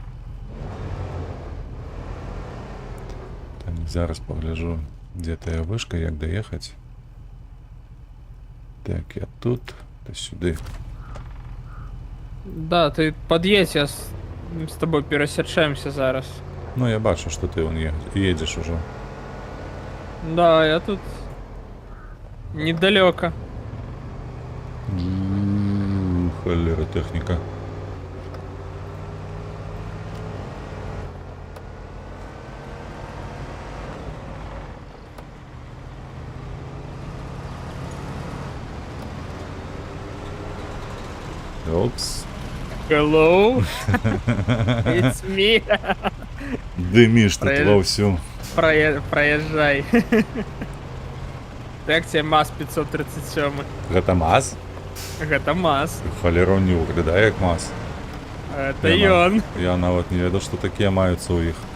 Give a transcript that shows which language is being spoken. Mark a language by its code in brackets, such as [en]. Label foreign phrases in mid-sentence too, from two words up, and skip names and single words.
[be] Так, зараз пагляджу, дзе тая вышка, як даехаць. Так, я тут, то сюды. [ru] Да, ты подъедь, я с тобой пересечемся зараз. [be] Ну, я бачу, што ты вон едзеш ужо. [ru] Да, я тут недалеко. [uk] Холера, техніка. Опс. [en] Hello, it's me. [ru] Дымишь тут Проезд- вовсю. Проезжай. [uk] Як тебе [ru] МАЗ 537? [be] Гэта МАЗ? Гэта МАЗ. Холеру не выглядае як МАЗ. [ru] Это [be] Я ён. Я нават не ведаў, што такія маюцца ў іх.